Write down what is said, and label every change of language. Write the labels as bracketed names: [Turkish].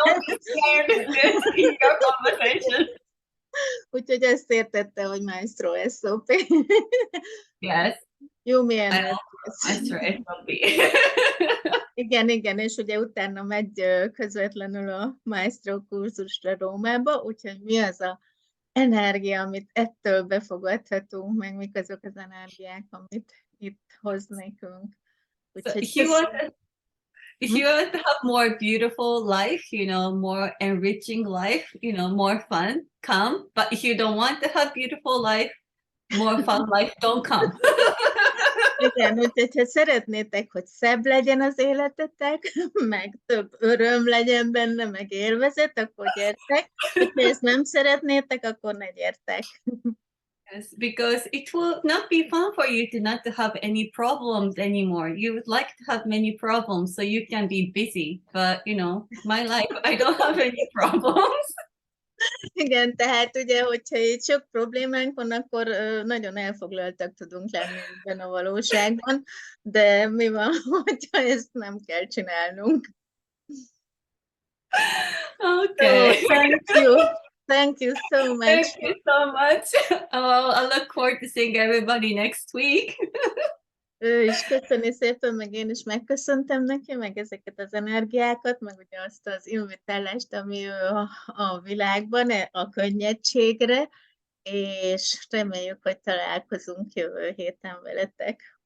[English] Don't be scared in your conversation. [Hungarian] Úgyhogy ezt értette, hogy Maestro SOP. [English] Yes. [Hungarian] Jó, milyen Maestro SOP. Igen, és ugye utána megy közvetlenül a Maestro kurzusra Rómába, úgyhogy mi az a energia, amit ettől befogadhatunk, meg mik azok az energiák, amit itt hoz nekünk. [English] So if you want to have more beautiful life, more enriching life, more fun, come. But if you don't want to have beautiful life, more fun life, don't come. [Hungarian] Igen, úgyhogy ha szeretnétek, hogy szebb legyen az életetek, meg több öröm legyen benne, meg élvezet, akkor gyertek. Ha ezt nem szeretnétek, akkor ne gyertek. [English] Yes, because it will not be fun for you to not to have any problems anymore. You would like to have many problems so you can be busy. But, my life, I don't have any problems. [Hungarian] Igen, tehát ugye, hogyha itt sok problémánk van, akkor nagyon elfoglaltak tudunk lenni ebben a valóságban, de mi van, hogyha ezt nem kell csinálnunk? [English] Okay. So, thank you. Thank you so much. Thank you so much. I look forward to seeing everybody next week. [Hungarian] Ő is köszöni szépen, meg én is megköszöntem neki, meg ezeket az energiákat, meg ugye azt az invitálást, ami a világban, a könnyedségre, és reméljük, hogy találkozunk jövő héten veletek.